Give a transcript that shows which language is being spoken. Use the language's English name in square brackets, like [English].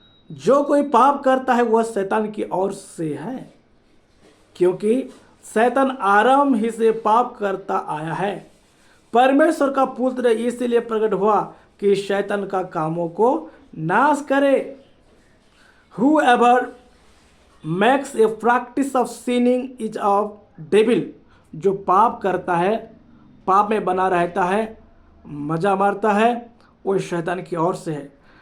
[Hindi] जो कोई पाप करता है वह शैतान की ओर से है, क्योंकि शैतान आरंभ ही से पाप करता आया है। परमेश्वर का पुत्र इसलिए प्रकट हुआ कि शैतान का कामों को नाश करे। [English] Whoever makes a practice of sinning is of devil। [Hindi] जो पाप करता है, पाप में बना रहता है, मजा मारता है, वो शैतान की ओर से है।